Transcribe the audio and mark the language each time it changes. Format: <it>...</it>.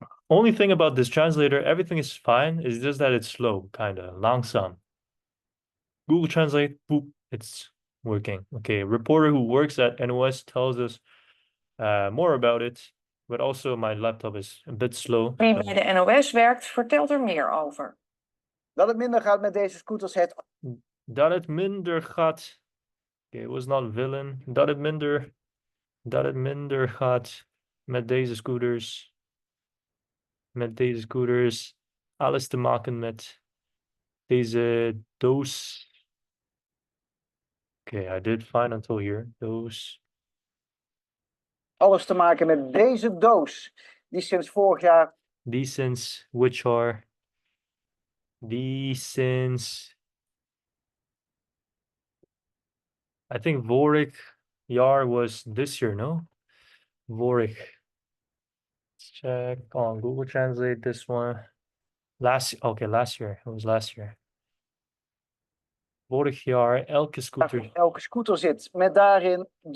<en>Only thing about this translator, everything is fine. It's just that it's slow, kind of langzaam. Google Translate, boop, it's working. Okay, a reporter who works at NOS tells us more about it, but also my laptop is a bit slow.</en> <nl>Wie bij de NOS werkt, vertelt er meer over. Dat het minder gaat met deze scooters. Dat het minder gaat.</nl> <en>Okay, it was not villain.</en> <nl>Dat het minder gaat met deze scooters. Met deze scooters. Alles te maken met deze doos.</nl> <en>Okay, I did fine until here.</en> <nl>Doos. Alles te maken met deze doos. Die sinds vorig jaar.</nl> <en>Die since which are. Die since. I think</en> <nl>vorig jaar</nl> <en>was this year, no? Vorig. Let's check on Google Translate this one. Last year. It was last year.</en> <nl>Vorig jaar elke scooter. Elke scooter zit met daarin.</nl>